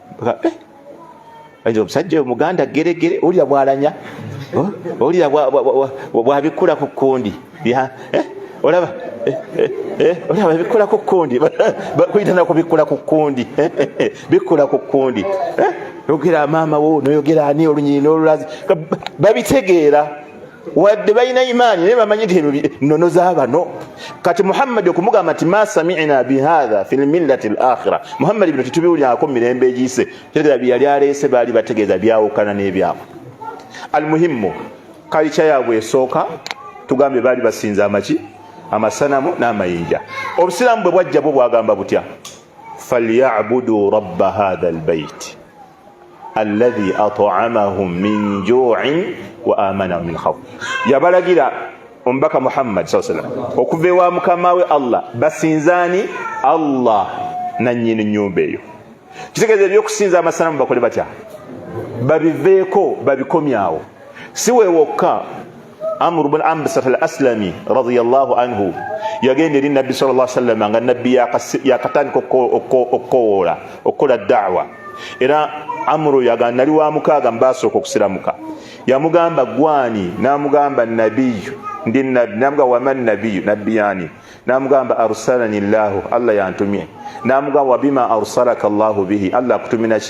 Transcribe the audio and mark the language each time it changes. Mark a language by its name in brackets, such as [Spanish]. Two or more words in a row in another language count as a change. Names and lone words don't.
[Ganda] Omusajja oyo muganda geregere olira bwalanya olira bwabikula ku kkundi olaba olaba bikula ku kkundi kuyitana kubikula ku kkundi bikula ku kkundi yogera maama wo noyogera ani olunyiri n'olulazi babitegeera wadde balina imaani naye bamanyi nti nnono z'abano. Kati Muhammad okumugamba nti [Arabic] ما سمعنا بهذا في الملة الآخرة, [Ganda] Muhammad bino tetubiwulirako mu mirembe egiyise, kitegeeza bye yali aleese baali bategeeza byawukana n'ebyabwe. Almuhimmu kalica yaabwe esooka tugambe baali basinza amaki amasanamu n'amayinja. Obusiraamu bwe bwajja bwo bwagamba butya, [Arabic] فليعبدوا رب هذا البيت الذي أطعمهم من جوع وآمنهم من خوف. [Ganda] Yabalagira ombaka Muhammad [Arabic] صلى الله عليه وسلم [Ganda] okuva ewa mukama we Allah basinzani Allah nannyini nyumba eyo. Kitegeeza ebyokusinza amasanamu bakole batya, babiveeko babikomyawo. Si weewokka Amr ibn Ambasat al-Aslami [Arabic] رضي الله عنه [Ganda] yagenda eri Nabbi [Arabic] صلى الله عليه وسلم [Ganda] nga Nabbi yakatandika okukowoola okukola da'wa. Era Amru yagamba nali wa mukaaga mbasooka okusiramuka. Yamugamba gwani, namugamba nabiyu ndi nabbi, namugamba [Arabic] وما نبي, [Ganda] nabiyani, namugamba [Arabic] أرسلني الله, [Ganda] Allah yantumye, namugamba [Arabic] وبما أرسلك الله به, [Ganda] Allah akutumina ki?